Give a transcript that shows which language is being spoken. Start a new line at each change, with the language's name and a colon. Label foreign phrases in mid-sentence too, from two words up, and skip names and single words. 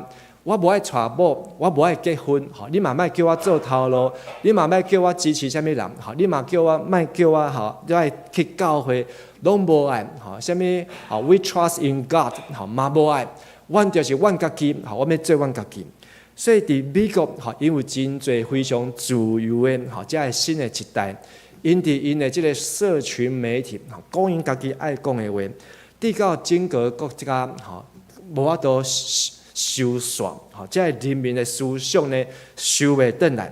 Min Nan Chinese: 我无爱娶某，我无爱结婚，你嘛莫叫我做头路，你嘛莫叫我支持啥物人，你嘛叫我莫叫我你爱去教会，拢无爱，啥物
English: We trust in God，
Min Nan Chinese: 嘛无爱，阮就是阮家己，我要做阮家己。所以伫美国，因为真侪非常自由的，这个新的一代，因的这个社群媒体，讲因家己爱讲的话，直到整个国家，无法度收煞，这个人民的思想呢收袂转来。